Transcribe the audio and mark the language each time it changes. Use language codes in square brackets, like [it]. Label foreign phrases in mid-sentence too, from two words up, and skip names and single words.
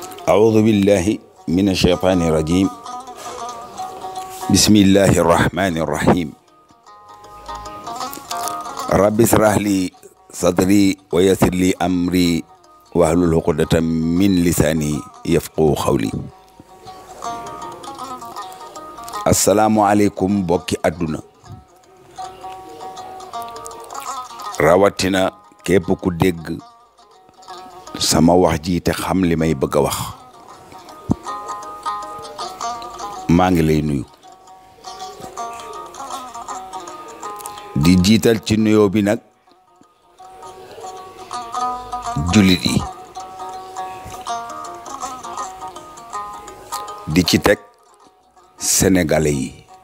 [ar] أعوذ بالله من الشيطان الرجيم بسم الله الرحمن الرحيم رب اشرح لي صدري ويسر لي أمري واحلل عقدة من لساني يفقهوا قولي السلام عليكم [wo] bokki àdduna rawatina képp ku dégg sama wax ji te xam li may bëgg a wax maa ngi lay nuyu di jiital ci nuyoo bi nag jullit yi di ci teg sénégalais yi